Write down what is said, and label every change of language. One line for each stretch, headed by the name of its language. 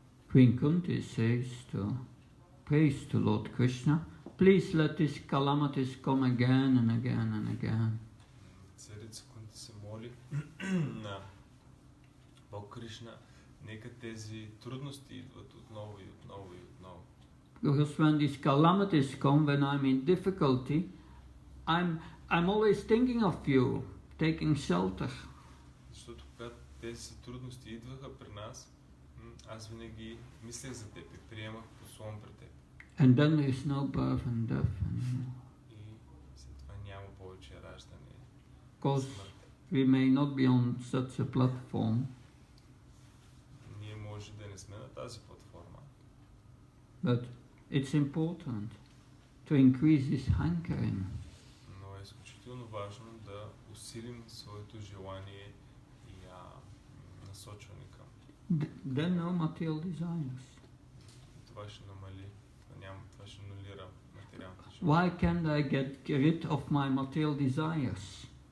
English: Queen Kunti says prays to Lord Krishna, please let these calamities come again and again and again.
Bulgarian: Царица Кунти се моли на Бог Кришна, нека тези трудности идват отново и отново и отново.
English: Because when these calamities come, when I'm in difficulty, I'm always thinking of you, taking shelter.
Bulgarian: Защото когато тези трудности идваха при нас, аз винаги мислех за теб и приемах послон при теб.
English: And then there is no birth and death anymore.
Bulgarian: И след това няма повече раждане.
English: Because we may not be on such a platform.
Bulgarian: Ние може да не сме на тази платформа.
English: But it's important to increase this hankering.
Bulgarian: Но е изключително важно да усилим своето желание и насочване към.
English: Then no material desires.
Bulgarian: Това ще намали, това ще нулира материалните желания.
English: Why can't I get rid of my material desires?